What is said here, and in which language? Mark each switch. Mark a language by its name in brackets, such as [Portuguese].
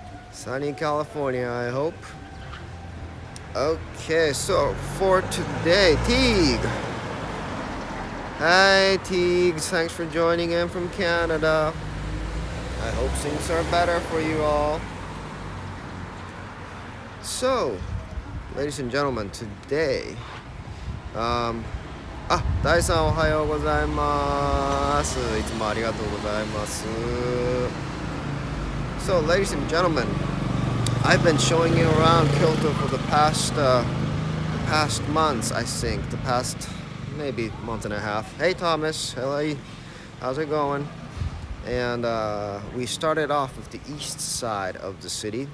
[English] Sunny California, I hope. Okay, so for today, Teague. Hi, Teague. Thanks for joining in from Canada. I hope things are better for you all. So, ladies and gentlemen, today, [Japanese] 大さんおはようございます。いつもありがとうございます。 [English] So, ladies and gentlemen, I've been showing you around Kyoto for the past months, I think. The past maybe month and a half. Hey, Thomas. Hello. How's it going? And we started off with the east side of the city.